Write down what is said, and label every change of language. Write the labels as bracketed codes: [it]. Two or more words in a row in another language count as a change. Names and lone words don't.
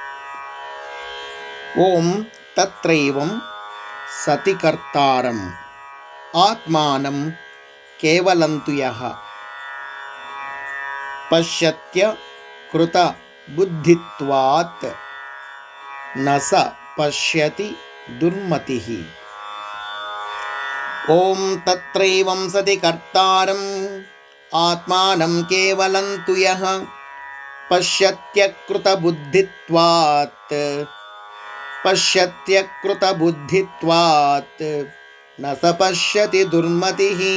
[sa] ఓం తత్రైవం సతి కర్తారం ఆత్మానం కేవలంతు యః పశ్యత్య కృత బుద్ధిత్వాత్ న స పశ్యతి దుర్మతిః. ॐ तत्रैवं सति कर्तारम् आत्मानं केवलं तु यः पश्यत्यकृतबुद्धित्वात् न स पश्यति दुर्मतिः।